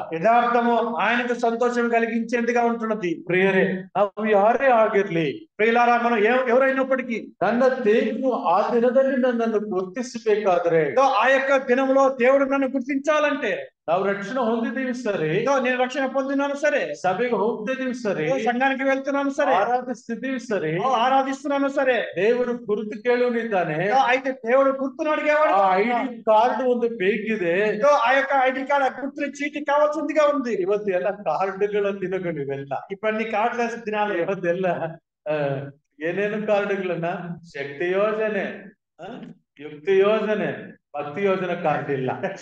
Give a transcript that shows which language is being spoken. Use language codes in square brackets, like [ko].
[te] యథార్థము ఆయనకు సంతోషం కలిగించేందుగా ఉంటున్నది. [kn] ಪ್ರಿಯರೇ, ನಾವು ಯಾರೇ ಆಗಿರ್ಲಿ, [te] ప్రియులారా, మనం ఎవరైనప్పటికీ [kn] ನನ್ನ ದೇವರು ಆ ದಿನದಲ್ಲಿ ನನ್ನನ್ನು ಗುರುತಿಸಬೇಕಾದ್ರೆ, [te] ఆ యొక్క దినంలో దేవుడు నన్ను గుర్తించాలంటే, [kn] ನಾವು ರಕ್ಷಣೆ ಹೊಂದಿದ್ದೀವಿ ಸರಿ, [te] నేను రక్షణ పొందినాను సరే, [kn] ಸಭೆಗೆ ಹೋಗ್ತಿದ್ದೀವಿ ಸರಿ, [te] సంఘానికి వెళ్తున్నాను సరే, [kn] ಆರಾಧಿಸ್ತಿದ್ದೀವಿ ಸರಿ, [te] ఆరాధిస్తున్నాను సరే, [kn] ದೇವರು ಗುರುತು ಕೇಳುವನಿದ್ದಾನೆ. [te] అయితే దేవుడు గుర్తును అడిగేవాడు. [kn] ಆ ಐಡಿ ಕಾರ್ಡ್ ಒಂದು ಬೇಕಿದೆ. [te] ఆ యొక్క ఐడి కార్డ్, ఆ గుర్తు చీటి కావాల్సిందిగా ఉంది. [kn] ಇವತ್ತು ಎಲ್ಲ ಕಾರ್ಡ್ಗಳ ದಿನಗಳು ಇವೆಲ್ಲ. [te] ఇప్పుడు కార్డుల దినాలు. [kn] ಇವತ್ತೆಲ್ಲ ಏನೇನು ಕಾರ್ಡ್ಗಳನ್ನ, ಶಕ್ತಿ ಯೋಜನೆ, ಯುಕ್ತಿ ಯೋಜನೆ, ಭಕ್ತಿ ಯೋಜನೆ ಕಾರ್ಡ್ ಇಲ್ಲ.